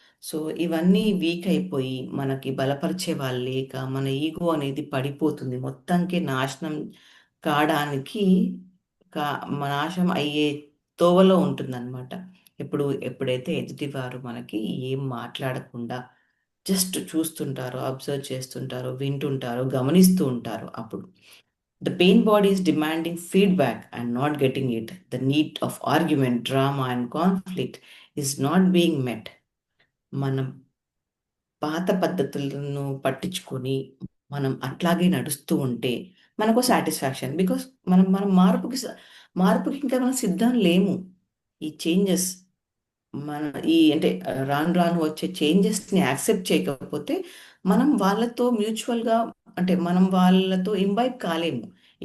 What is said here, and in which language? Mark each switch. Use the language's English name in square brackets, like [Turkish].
[Telugu] So ఇవన్నీ week అయిపోయి మనకి బలపరిచే వాళ్ళు లేక మన ఈగో అనేది పడిపోతుంది, మొత్తానికి నాశనం కావడానికి కా నాశనం అయ్యే తోవలో ఉంటుందన్నమాట. ఎప్పుడైతే ఎదుటివారు మనకి ఏం మాట్లాడకుండా జస్ట్ చూస్తుంటారో, అబ్జర్వ్ చేస్తుంటారో, వింటుంటారో, గమనిస్తూ ఉంటారో అప్పుడు. [English] The pain body is demanding feedback and not getting it. The need of argument, drama, and conflict is not being met. [Telugu] మనం పాత పద్ధతులను పట్టించుకొని మనం అట్లాగే నడుస్తూ ఉంటే మనకు సాటిస్ఫాక్షన్. బికాస్ మనం మార్పుకి ఇంకా మనం సిద్ధం లేము. ఈ చేంజెస్ మన ఈ అంటే రాను రాను వచ్చే చేంజెస్ని యాక్సెప్ట్ చేయకపోతే మనం వాళ్ళతో మ్యూచువల్గా అంటే మనం వాళ్ళతో ఇంబైబ్ కాలేము.